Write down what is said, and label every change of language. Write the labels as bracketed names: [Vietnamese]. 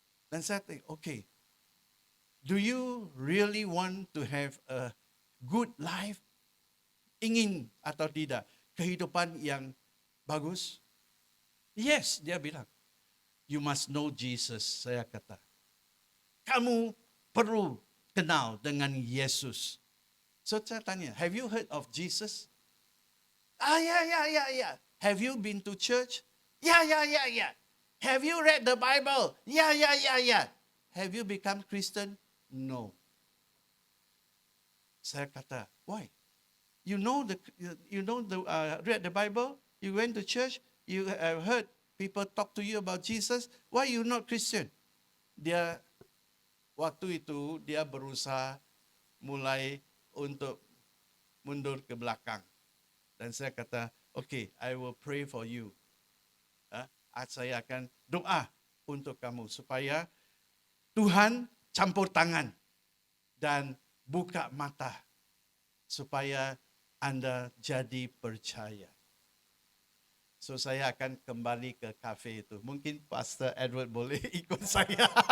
[Indonesian] Dan saya tanya, [English] okay, do you really want to have a good life? [Indonesian] Ingin atau tidak kehidupan yang bagus? [English] Yes, [Indonesian] dia bilang. [English] You must know Jesus, [Indonesian] saya kata. Kamu perlu kenal dengan Yesus. [English] So [Indonesian] saya tanya, [English] have you heard of Jesus? Yeah. Have you been to church? Yeah. Have you read the Bible? Yeah. Have you become Christian? No. [Indonesian] Saya kata, [English] why? You know the read the Bible? You went to church? You have heard people talk to you about Jesus? Why you not Christian? [Indonesian] Dia waktu itu dia berusaha mulai untuk mundur ke belakang. Dan saya kata, [English] okay, I will pray for you. [Indonesian] Saya akan doa untuk kamu supaya Tuhan campur tangan dan buka mata supaya Anda jadi percaya. So saya akan kembali ke kafe itu. Mungkin Pastor Edward boleh ikut saya.